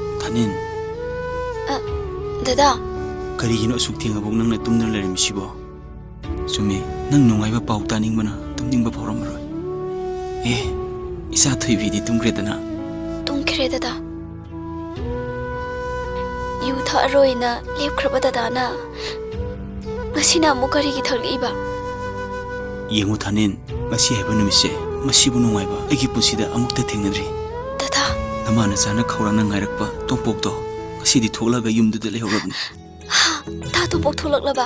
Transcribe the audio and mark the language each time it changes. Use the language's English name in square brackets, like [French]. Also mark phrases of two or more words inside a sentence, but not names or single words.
[Manipuri] Thanin. Dada. Karigino asuk thengabok nangna tumna leremisibo. Sumi nang nungaiba pau taningmana tumningba phauramroi. Isa thoibidi tumgredana. Tumkhre dada. Yu tharoina lepkhraba dadana. Ngasina amu karigi thakliba. Yengu Thanin, ngasi haiba numise masibu nungaiba aigi pusida amukta thengnadri. Dada. Namana chana khawrangna ngairakpa tompokto ngasidi thoklaga yumduda lehorabni. Ta tompok tholaklaba.